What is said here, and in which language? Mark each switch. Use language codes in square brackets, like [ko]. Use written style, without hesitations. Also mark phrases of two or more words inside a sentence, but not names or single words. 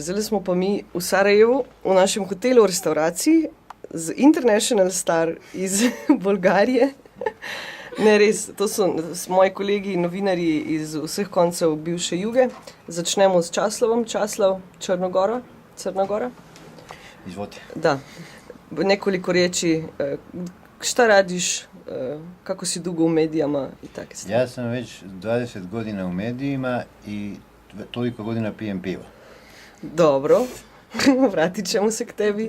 [sl] Zdaj smo pa mi v Sarajevu, v našem hotelu, v restauraciji z International Star iz Bolgarije. Ne, res, to so moji kolegi, novinarji iz vseh koncev bivše Juge. Začnemo s Časlavom. Časlav, Črnogora. Izvodi. Da. [sr] Nekoliko riječi, šta radiš, kako si dugo u medijama i takve stvari? Ja sam već 20 godina u medijima i toliko godina pijem pivo. [hr] Dobro, vratit ćemo se k tebi.